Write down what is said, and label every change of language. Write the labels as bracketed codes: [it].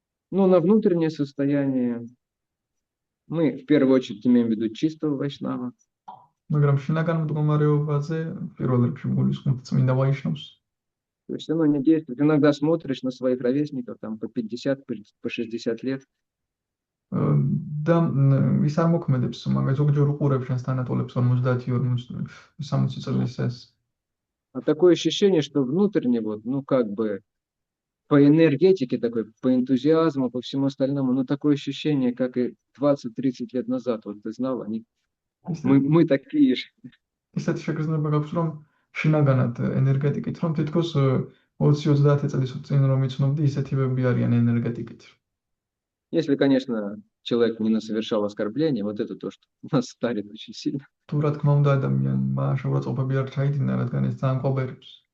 [ru] Но на внутреннее состояние мы в первую очередь имеем в виду чистого вайшнава. [ka] მაგრამ შინაგან მდგომარეობაზე პირველ რიგში გულისხმობ წმინდა ვაიშნავს. [ru] То есть оно не действует. Иногда смотришь на своих ровесников, там по 50, по 60 лет. [ka] და ის არ მოქმედებს, მაგას ზოგჯერ უყურებ შენს თანატოლებს 50-60 წლის ეს. [ru] А такое ощущение, что внутренне вот, ну как бы по энергетике такой, по энтузиазму, по всему остальному, ну такое ощущение, как и 20-30 лет назад. Вот ты знал, мы такие же. [ka] ისეთ შეგრძნება გაქვს, რომ შინაგანად ენერგეტიკით, რომ თითქოს 20-30 წლის წინ რომ იცნობდი, ისეთივები არიან ენერგეტიკით. [ru] Если, конечно, человек не совершал оскорбления, вот это то, что нас старит очень сильно. [ka] თუ რა თქმა უნდა ადამიანმა შეურაცხყოფები არ ჩაიდინა, რადგან ეს ძალიან ყოფერებს.